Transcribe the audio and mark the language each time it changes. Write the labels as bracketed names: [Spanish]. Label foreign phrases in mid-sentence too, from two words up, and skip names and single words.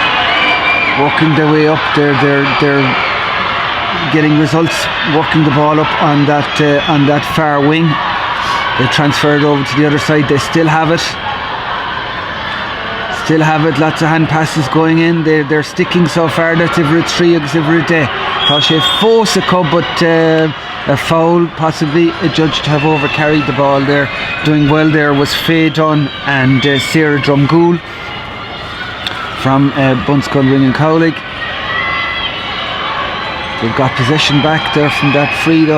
[English] Working their way up, they're getting results, working the ball up on that far wing. They transferred over to the other side. They still have it. Lots of hand passes going in. They're sticking so far. That's Ivrahin Ivrahin. [Irish] Tá sé fós a cub, [English] but a foul, possibly adjudged to have overcarried the ball there. Doing well there was Faye Dunn and Sarah Drumgool from Bunscon Ring and Cowlig. They've got possession back there from that free though.